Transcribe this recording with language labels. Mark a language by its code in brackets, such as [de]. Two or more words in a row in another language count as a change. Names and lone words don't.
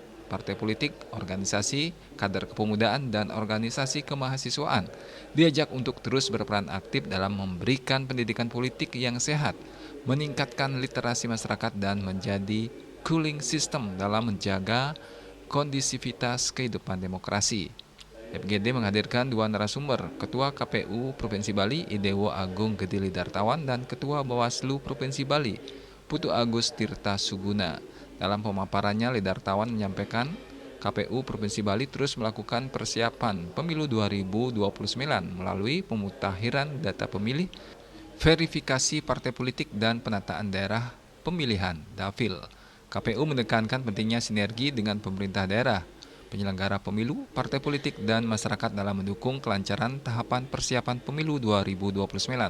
[id] Partai politik, organisasi, kader kepemudaan, dan organisasi kemahasiswaan diajak untuk terus berperan aktif dalam memberikan pendidikan politik yang sehat, meningkatkan literasi masyarakat, dan menjadi [en] cooling system [id] dalam menjaga kondisivitas kehidupan demokrasi. FGD menghadirkan dua narasumber, Ketua KPU Provinsi Bali, Idewo Agung Gedili Dartawan, dan Ketua Bawaslu Provinsi Bali, Putu Agus Tirta Suguna. Dalam pemaparannya, Lidartawan menyampaikan KPU Provinsi Bali terus melakukan persiapan pemilu 2029 melalui pemutakhiran data pemilih, verifikasi partai politik, dan penataan daerah pemilihan (Dapil). KPU menekankan pentingnya sinergi dengan pemerintah daerah, penyelenggara pemilu, partai politik, dan masyarakat dalam mendukung kelancaran tahapan persiapan pemilu 2029.